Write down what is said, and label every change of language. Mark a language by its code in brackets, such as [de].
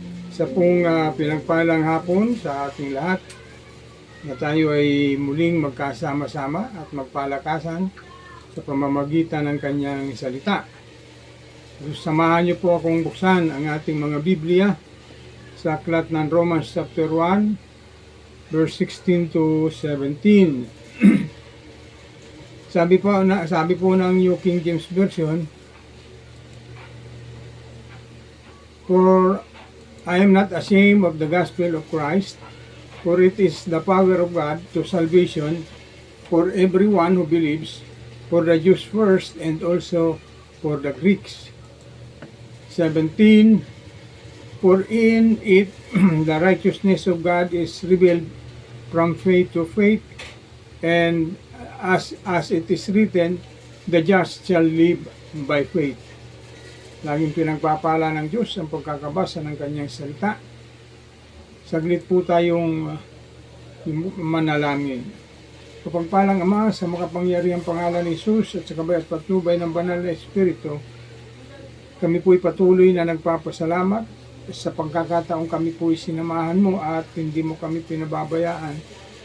[tl] Sa pong pinagpalang hapon sa ating lahat na tayo ay muling magkasama-sama at magpalakasan sa pamamagitan ng kanyang salita. Samahan niyo po akong buksan ang ating mga Biblia sa aklat ng [en] Romans chapter 1 verse 16 to 17. [tl] sabi po ng [en] New King James Version, "For I am not ashamed of the gospel of Christ, for it is the power of God to salvation for everyone who believes, for the Jews first and also for the Greeks." 17, "For in it the righteousness of God is revealed from faith to faith, and as it is written, the just shall live by faith." [tl] Laging pinagpapala ng Diyos ang pagkakabasa ng kanyang salita. Saglit po tayong manalangin. Kapagpalang Ama, sa makapangyarihang pangalan ni Jesus at sa kabay at patnubay ng banal na Espiritu, kami po'y patuloy na nagpapasalamat sa pagkakataong kami po'y sinamahan mo at hindi mo kami pinababayaan.